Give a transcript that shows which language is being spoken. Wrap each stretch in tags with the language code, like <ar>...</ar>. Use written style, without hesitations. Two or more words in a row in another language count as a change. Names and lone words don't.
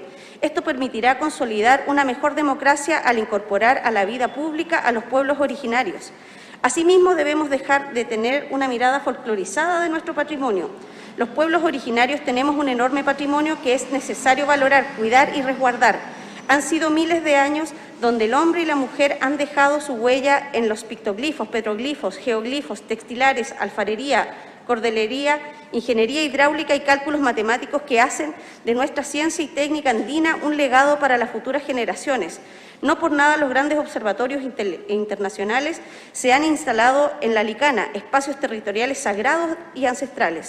<es>Esto permitirá consolidar una mejor democracia al incorporar a la vida pública a los pueblos originarios. Asimismo, debemos dejar de tener una mirada folclorizada de nuestro patrimonio. Los pueblos originarios tenemos un enorme patrimonio que es necesario valorar, cuidar y resguardar. Han sido miles de años donde el hombre y la mujer han dejado su huella en los pictoglifos, petroglifos, geoglifos, textilares, alfarería, cordelería, ingeniería hidráulica y cálculos matemáticos que hacen de nuestra ciencia y técnica andina un legado para las futuras generaciones. No por nada los grandes observatorios internacionales se han instalado en la Alicana, espacios territoriales sagrados y ancestrales.</es>